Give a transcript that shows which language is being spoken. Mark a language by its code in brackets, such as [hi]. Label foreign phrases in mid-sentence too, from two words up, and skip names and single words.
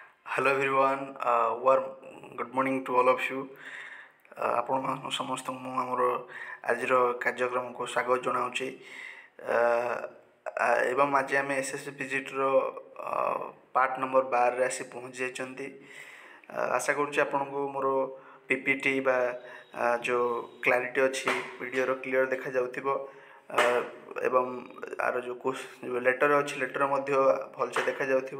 [en] Hello everyone, warm good morning to all of you. [or] ଆପଣ ସମସ୍ତଙ୍କୁ ମୁଁ ଆମର ଆଜିର କାର୍ଯ୍ୟକ୍ରମକୁ ସ୍ୱାଗତ ଜଣାଉଛି ଏବଂ ଆଜି ଆମେ ଏସ୍ଏସ୍ସି ପିଜିଟିର [en] part number [or] 12ରେ ଆସି ପହଞ୍ଚି ଯାଇଛନ୍ତି। ଆଶା କରୁଛି ଆପଣଙ୍କୁ ମୋର ପିପିଟି ବା ଯେଉଁ କ୍ଲାରିଟି ଅଛି ଭିଡ଼ିଓର କ୍ଲିଅର ଦେଖାଯାଉଥିବ ଏବଂ ଆର ଯେଉଁ ଲେଟର ଅଛି ଲେଟର ମଧ୍ୟ ଭଲସେ ଦେଖାଯାଉଥିବ।